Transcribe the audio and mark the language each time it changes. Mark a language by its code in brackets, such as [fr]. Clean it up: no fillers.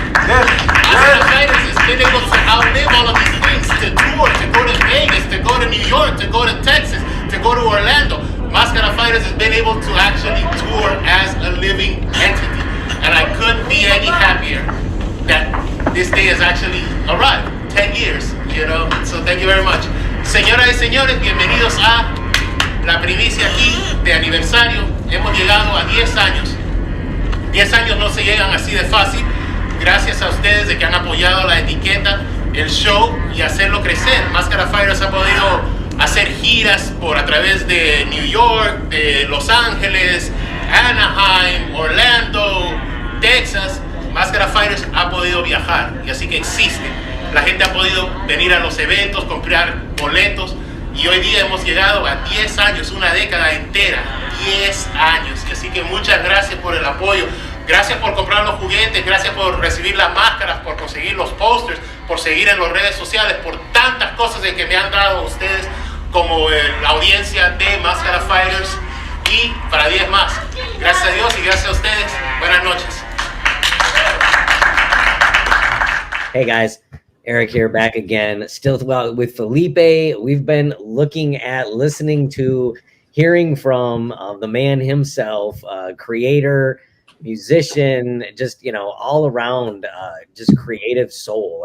[en] Mascara Fighters has been able to outlive all of these things, to tour, to go to Vegas, to go to New York, to go to Texas, to go to Orlando. Mascara Fighters has been able to actually tour as a living entity. And I couldn't be any happier that this day has actually arrived. 10 years, you know? So thank you very much. [es] Señoras y señores, bienvenidos a la primicia aquí de aniversario. Hemos llegado a 10 años. 10 años no se llegan así de fácil. Gracias a ustedes de que han apoyado la etiqueta, el show y hacerlo crecer. Mascara Fighters ha podido hacer giras a través de New York, de Los Ángeles, Anaheim, Orlando, Texas. Mascara Fighters ha podido viajar y así que existe. La gente ha podido venir a los eventos, comprar boletos y hoy día hemos llegado a 10 años, una década entera, 10 años. Y así que muchas gracias por el apoyo, gracias por comprar los juguetes, gracias por recibir las máscaras, por conseguir los posters, por seguir en las redes sociales, por tantas cosas de que me han dado ustedes como la audiencia de Mascara Fighters y para 10 más. Gracias a Dios y gracias a ustedes. Buenas noches. [en] Hey guys, Eric here, back again. Still with Felipe. We've been listening to, hearing from the man himself, creator, musician, just, all around, just creative soul.